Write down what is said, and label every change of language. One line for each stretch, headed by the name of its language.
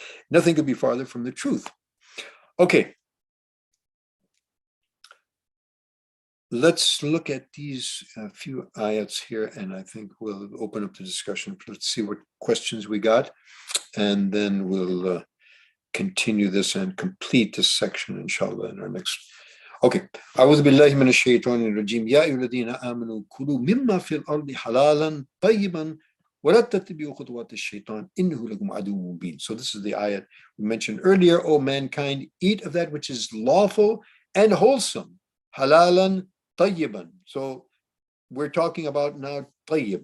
English: Nothing could be farther from the truth. Okay, let's look at these few ayats here, and I think we'll open up the discussion. Let's see what questions we got, and then we'll continue this and complete this section, inshallah, in our next. Okay.
Arabic: أعوذ بالله من الشيطان الرجيم يا أيها الذين آمنوا كلوا مما في الأرض حلالا طيبا ولا تتبعوا خطوات الشيطان إنه لكم عدو مبين.
English: So this is the ayat we mentioned earlier. O mankind, eat of that which is lawful and wholesome. Halalan طيبا. So we're talking about now tayyib.